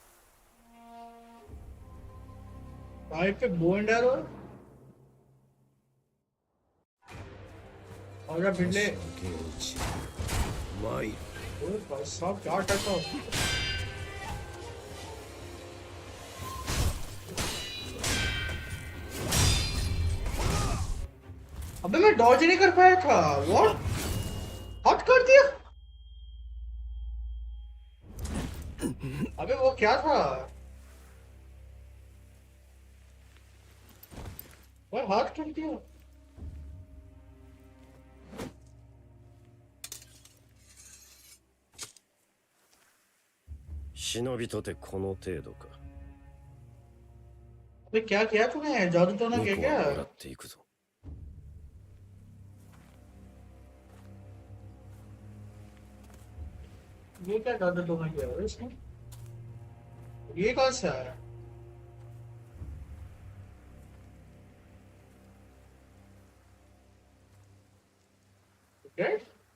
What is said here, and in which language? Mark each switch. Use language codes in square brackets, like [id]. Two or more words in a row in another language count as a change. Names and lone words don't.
[hi] भाई पे [en] bow and arrow [hi] और जब बिल्ले [ja] 源一参る。 [hi] ओए भाई साहब क्या अटैक था? अबे मैं डॉज नहीं कर पाया था। व्हाट? हट कर दिया। अबे वो क्या था? वो हाथ कर दिया। [ja] 忍びとてこの程度か。 [hi] अबे क्या किया तूने? जादू तो ना [ja] 巫 [hi] किया [ja] 女は [hi] क्या? [ja] もらっていくぞ。 [hi] ये क्या जादू तो ना किया है इसने? ये कौन सा है? Okay.